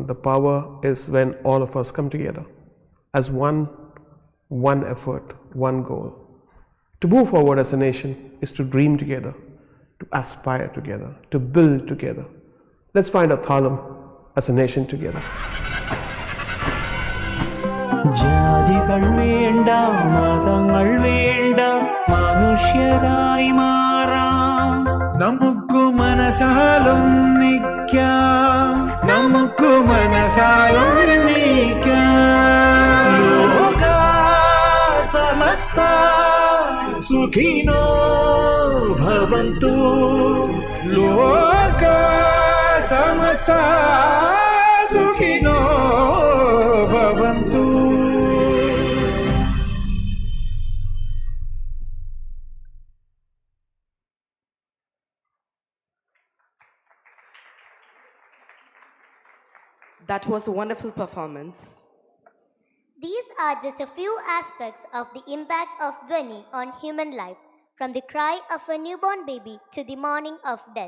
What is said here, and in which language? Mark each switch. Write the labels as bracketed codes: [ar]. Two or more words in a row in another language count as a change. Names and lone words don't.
[en] The power is when all of us come together as one effort, one goal. To move forward as a nation is to dream together, to aspire together, to build together. Let's find a thalam as a nation together. [ml] ജാതികൾ വേണ്ട മതങ്ങൾ വേണ്ട മനുഷ്യരായി മാറാം നമുക്ക് മനസാലൊന്നിക്കാം നമുക്ക് [sa] മനസാലൊന്നിക്കാം लोक समस्त सुखिनो भवन्तु लोक समस्त सुखिनो भवन्तु. [en] That was a wonderful performance. These are just a few aspects of the impact of DHWANI on human life, from the cry of a newborn baby to the mourning of death.